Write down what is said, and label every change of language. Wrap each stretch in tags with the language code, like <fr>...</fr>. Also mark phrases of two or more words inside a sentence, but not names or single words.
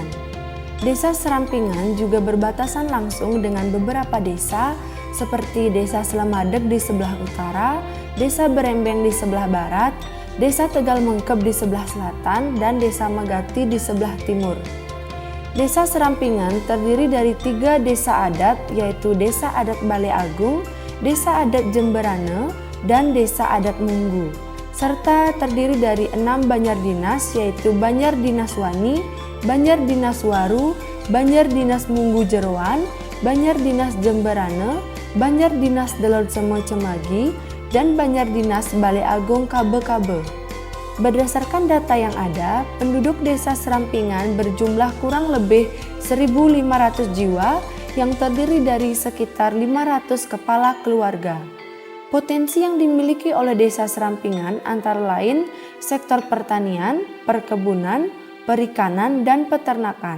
<id>Desa Serampingan juga berbatasan langsung dengan beberapa desa seperti Desa Slemadeg di sebelah utara, Desa Berembeng di sebelah barat, Desa Tegal Mengkep di sebelah selatan, dan Desa Megati di sebelah timur. Desa Serampingan terdiri dari 3 desa adat, yaitu Desa Adat Bale Agung, Desa Adat Jemberane, dan Desa Adat Munggu, serta terdiri dari 6 Banjar Dinas, yaitu Banjar Dinas Wani, Banjar Dinas Waru, Banjar Dinas Munggu Jeroan, Banjar Dinas Jemberane, Banjar Dinas Delor Semo Cemagi, dan Banjar Dinas Bale Agung Kabe-Kabe. Berdasarkan data yang ada, penduduk desa Serampingan berjumlah kurang lebih 1.500 jiwa yang terdiri dari sekitar 500 kepala keluarga. Potensi yang dimiliki oleh desa Serampingan antara lain sektor pertanian, perkebunan, perikanan, dan peternakan.</id>